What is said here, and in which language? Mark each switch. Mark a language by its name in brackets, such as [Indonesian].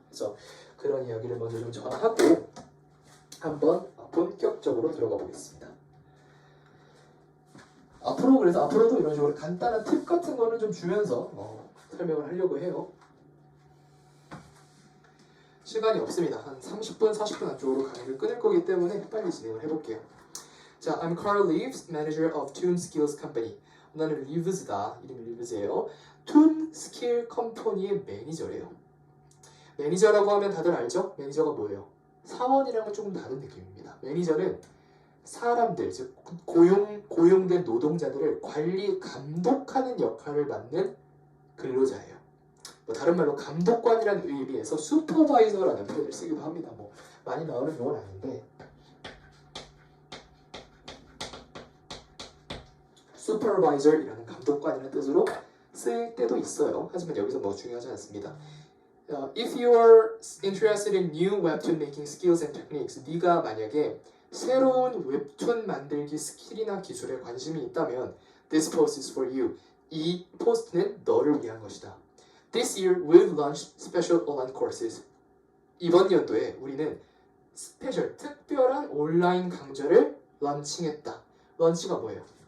[Korean] 그래서 그런 이야기를 먼저 좀 전하고 한번 본격적으로 들어가 보겠습니다. 앞으로도 이런 식으로 간단한 팁 같은 거는 좀 주면서 설명을 하려고 해요. 시간이 없습니다. 한 30분, 40분 안쪽으로 강의를 끊을 거기 때문에 빨리 진행을 해볼게요. [English] 자, I'm Carl Leaves, manager of Tune Skills Company. [Korean] 나는 리브즈다. 이름이 리브즈예요. 툰 스킬 컴퍼니의 매니저래요. 매니저라고 하면 다들 알죠? 매니저가 뭐예요? 사원이랑은 조금 다른 느낌입니다. 매니저는 사람들, 즉 고용된 노동자들을 관리, 감독하는 역할을 맡는 근로자예요. 다른 말로 감독관이라는 의미에서 슈퍼바이저라는 표현을 쓰기도 합니다. 많이 나오는 용어는 아닌데 슈퍼바이저이라는 감독관이라는 뜻으로 쓸 때도 있어요. 하지만 여기서 중요하지 않습니다. [English] If you are interested in new webtoon making skills and techniques, [Korean] 네가 만약에 새로운 웹툰 만들기 스킬이나 기술에 관심이 있다면 [English] This post is for you. [Korean] 이 포스트는 너를 위한 것이다. [English] This year we've launched special online courses. [Korean] 이번 연도에 우리는 특별한 온라인 강좌를 런칭했다. 런치가 뭐예요?